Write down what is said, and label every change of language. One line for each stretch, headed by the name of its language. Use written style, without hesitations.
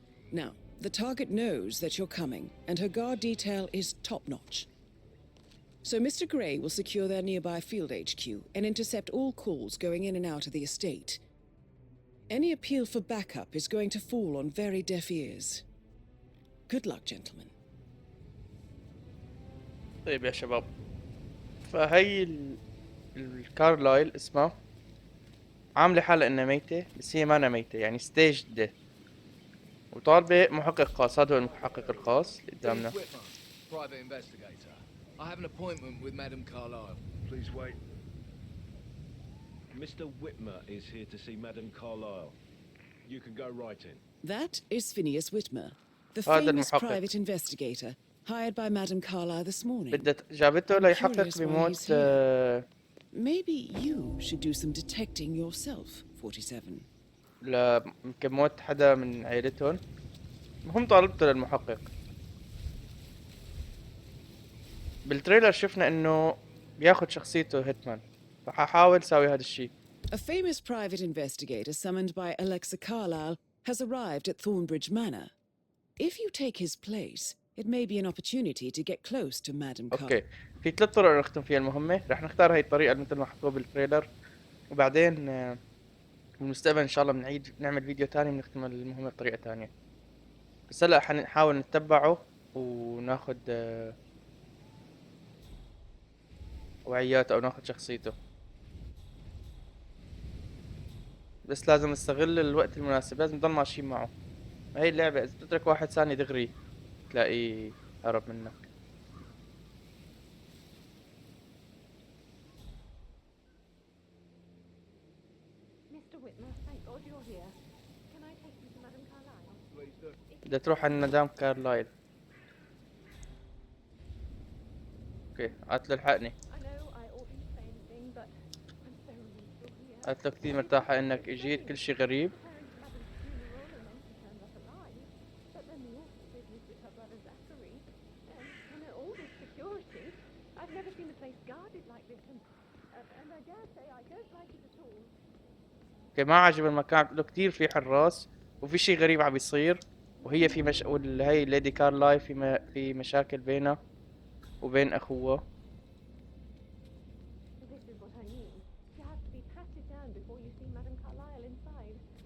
English: Now, the target knows that you're coming, and her guard detail is top-notch. So Mr. Gray will secure their nearby field HQ and intercept all calls going in and out of the estate. Any appeal for backup is going to fall on very deaf ears. Good luck, gentlemen.
Arabic: طيب يا شباب، فهي الكارلايل اسمها عاملة حالة انها ميتة، بس هي ما ميتة، يعني ستيج ديث. وطالبة محقق خاص. هذا هو المحقق الخاص اللي قدامنا.
English: Philip Whitmer, private investigator. I have an appointment with Madame Carlyle. Please wait. Mr. Whitmer is here to see Madame Carlyle. You can go right in. That is Phineas Whitmer, the
Arabic: هذا
English: famous
Arabic: المحقق.
English: private investigator hired by Madame Carlyle this morning.
Arabic: جابته ليحقق
English: Curious why
Arabic: بموت
English: he's here. Maybe you should do some detecting yourself, 47.
Arabic: يمكن موت حدا من عائلتهم. المهم طالبته للمحقق. بالتريلر شفنا انه بياخد شخصيته هيتمان، فحاول اسوي هذا الشيء.
English: A famous private investigator summoned by Alexa Carlyle has arrived at Thornbridge Manor. If you take his place, it may be an opportunity to get close to Madame Carlyle.
Arabic: اوكي، في 3 طرق نختم فيها المهمة. رح نختار هاي الطريقة مثل ما حطوها بالتريلر، وبعدين بالمستقبل ان شاء الله نعمل فيديو تاني بنختم المهمة بطريقة تانية. بس هلا حنحاول نتبعه وناخد وعيات او ناخد شخصيته، بس لازم نستغل الوقت المناسب، لازم نضل ماشيين معه. هاي اللعبة اذا تترك واحد ثاني دغري تلاقيه هرب منك.
English: Mr. Whitmer, thank God you're here. Can I take you to Madame Carlyle? Please do.
Arabic: بدها تروح عند مدام كارلايل. اوكي، قالت له الحقني.
English: I know I oughtn't say anything, but I'm so relieved you're here.
Arabic: قالت له كثير مرتاحة انك اجيت، كل شي غريب.
English: Preparing for Madam's funeral and then she turned up alive. But then the awful business with her brother Zachary. And all this security. I've never seen the place guarded like this, and I dare say I don't like it at all.
Arabic: اوكي، ما عجب المكان، قلت له كثير في حراس وفي شي غريب عم بيصير، وهي في هي ليدي كارلاي في مشاكل بينها وبين اخوها.
English: This is what I mean. You have to be patted down before you see Madame Carlyle inside.